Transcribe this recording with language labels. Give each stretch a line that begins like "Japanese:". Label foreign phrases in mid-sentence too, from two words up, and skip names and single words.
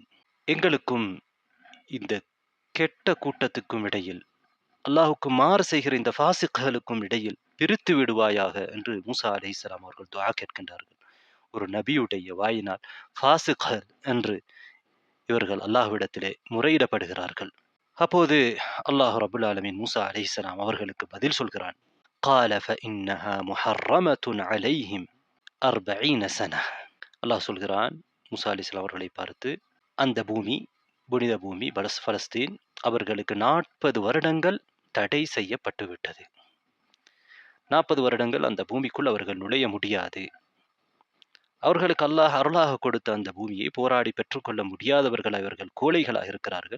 Tamil: எங்களுக்கும் இந்த கெட்ட கூட்டத்துக்கும் இடையில், அல்லாஹுக்கு மாறு செய்கிற இந்த ஃபாசிக்குகளுக்கும் இடையில் பிரித்து விடுவாயாக என்று மூசா அலைஹிஸ்ஸலாம் அவர்கள் துஆ கேட்கின்றார்கள். ஒரு நபியுடைய வாயினால் ஃபாசிக்கள் என்று இவர்கள் அல்லாஹ்விடத்திலே முறையிடப்படுகிறார்கள். அப்போது அல்லாஹ்
Arabic: رب العالمين
Tamil: மூசா அலைஹிஸ்ஸலாம் அவர்களுக்கு பதில் சொல்கிறான்.
Arabic: قال فإنها محرمة عليهم 40 سنة.
Tamil: அல்லாஹ் சொல்கிறான் மூசா அலைஹிஸ்ஸலாம் அவர்களை பார்த்து, அந்த பூமி, புனித பூமி பலஸ்தீன் அவர்களுக்கு 40 வருடங்கள் தடை செய்யப்பட்டு விட்டது. 40 வருடங்கள் அந்த பூமிக்குள் அவர்கள் நுழைய முடியாது. அவர்களுக்கு அல்லாஹ் அருளாக கொடுத்த அந்த பூமியை போராடி பெற்றுக்கொள்ள முடியாதவர்கள், அவர்கள் கோழைகளாக இருக்கிறார்கள்.